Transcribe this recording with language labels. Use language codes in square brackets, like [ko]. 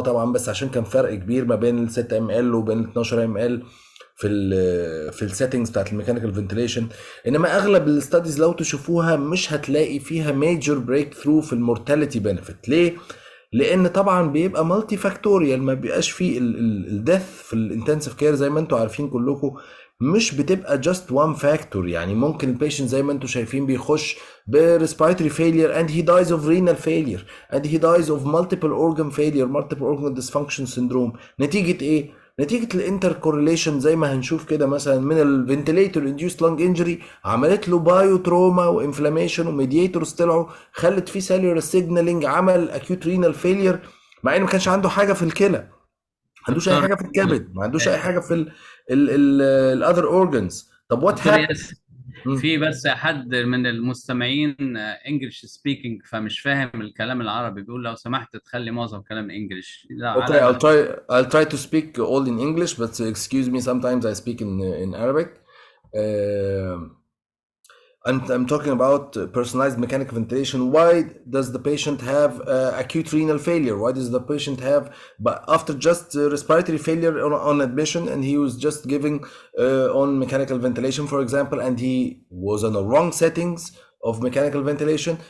[ar] طبعا بس عشان كان فرق كبير ما بين ال 6 ام ال وبين ال 12 ام ال في السيتنجز بتاعت الميكانيكال فنتيليشن. انما اغلب الاستاديز لو تشوفوها مش هتلاقي فيها ميجر بريك ثرو في المورتاليتي بنفيت. ليه؟ لان طبعا بيبقى مالتي فاكتوريال، ما بيبقاش فيه الديث في الانتنسيف كير زي ما انتم عارفين كلكم. مش بتبقى جاست وان فاكتور. يعني ممكن البيشنت زي ما انتم شايفين بيخش بريسبيراتوري فيلير [en] and he dies of renal failure and he dies of multiple organ failure, multiple organ dysfunction syndrome. [ar] نتيجة ايه؟ نتيجة الانتر كورليشن زي ما هنشوف كده مثلا من الفنتليتور انديوست لانج انجري، عملت له بايو تروما وانفلاميشن وميدياتورز طلعوا، خلت فيه سيلولار سيجنالينج، عمل اكيوت رينال فيلير، مع انه ما كانش عنده حاجه في الكلى، ما عندوش اي دكتور حاجه في الكبد، ما عندوش اي حاجه في الاذر اورجنز. طب [en] what [ar] دكتور [en] هابن؟ [ar] ياسر، في بس حد من المستمعين انجلش سبيكينج فمش فاهم الكلام العربي، بيقول لو سمحت تخلي معظم كلام انجلش لا [en] Okay, [ar] على لا. [en] I'll try to speak all in English, but excuse me, sometimes I speak in Arabic. Um I'm talking about personalized mechanical ventilation. Why does the patient have acute renal failure? Why does the patient have, but after just respiratory failure on admission, and he was just giving on mechanical ventilation, for example, and he was on the wrong settings of mechanical ventilation.